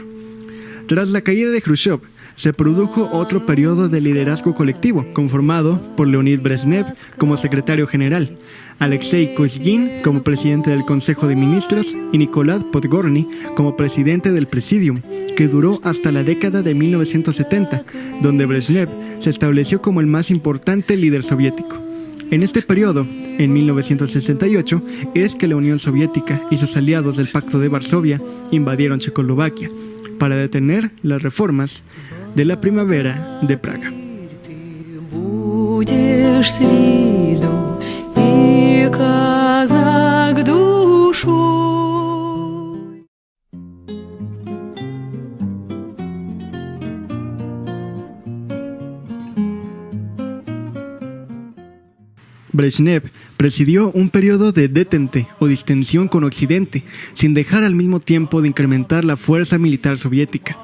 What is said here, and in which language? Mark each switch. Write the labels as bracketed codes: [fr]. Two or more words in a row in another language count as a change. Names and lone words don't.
[es] Tras la caída de Khrushchev, se produjo otro periodo de liderazgo colectivo, conformado por Leonid Brezhnev como secretario general, Alexei Kosygin como presidente del Consejo de Ministros y Nikolai Podgorny como presidente del Presidium, que duró hasta la década de 1970, donde Brezhnev se estableció como el más importante líder soviético. En este periodo, en 1968, es que la Unión Soviética y sus aliados del Pacto de Varsovia invadieron Checoslovaquia. para detener las reformas de la primavera de Praga. [ru] Будешь с виду и казак душой. [es] Brezhnev presidió un periodo de detente o distensión con Occidente, sin dejar al mismo tiempo de incrementar la fuerza militar soviética.